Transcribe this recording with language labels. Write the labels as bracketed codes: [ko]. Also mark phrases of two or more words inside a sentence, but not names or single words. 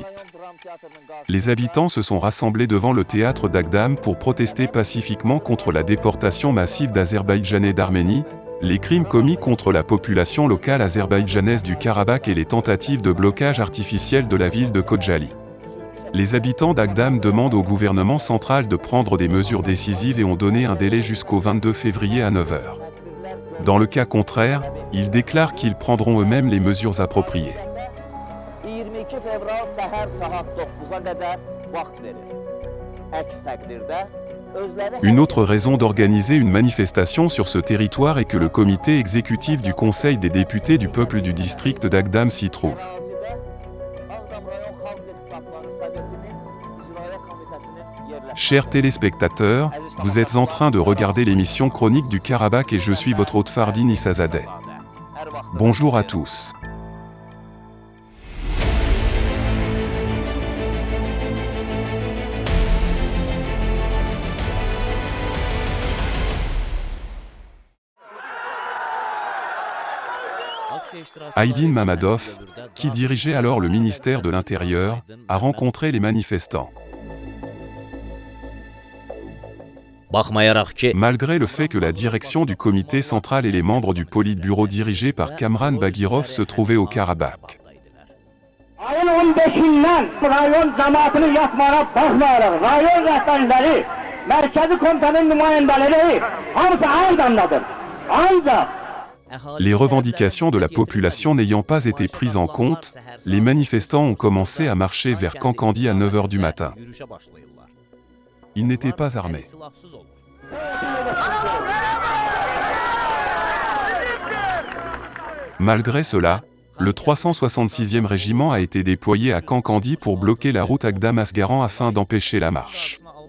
[fr] Les habitants se sont rassemblés devant le théâtre d'Agdam pour protester pacifiquement contre la déportation massive d'Azerbaïdjanais d'Arménie, les crimes commis contre la population locale azerbaïdjanaise du Karabakh et les tentatives de blocage artificiel de la ville de Khojaly. Les habitants d'Agdam demandent au gouvernement central de prendre des mesures décisives et ont donné un délai jusqu'au 22 février à 9 h. Dans le cas contraire, ils déclarent qu'ils prendront eux-mêmes les mesures appropriées. [az] 22 fevral səhər saat 9-a qədər vaxt verir. Əks təqdirdə özləri [fr] Une autre raison d'organiser une manifestation sur ce territoire est que le comité exécutif du Conseil des députés du peuple du district d'Agdam s'y trouve. [az] ərazidə Ağdam rayon xalq deputatları sovetinin icraiyyə komitəsinin yerləşdiyi [fr] Chers téléspectateurs, vous êtes en train de regarder l'émission Chronique du Karabakh et je suis votre hôte Fardin Issazadeh. Bonjour à tous. Aydin Mamadov, qui dirigeait alors le ministère de l'Intérieur, a rencontré les manifestants. Malgré le fait que la direction du comité central et les membres du Politburo dirigés par Kamran Bagirov se trouvaient au Karabakh. [az] Ayın 15'inden rayon cemaatinin yatmağına bakmayarak rayon rəhbərləri, mərkəzi komutanın nümayəndələri hamısı Ağdamdadır. Ancaq [fr] Les revendications de la population n'ayant pas été prises en compte, les manifestants ont commencé à marcher vers Kankandi à 9 h du matin. Ils n'étaient pas armés. Malgré cela, le 366e régiment a été déployé à Kankandi pour bloquer la route Agdam-Asgaran afin d'empêcher la marche.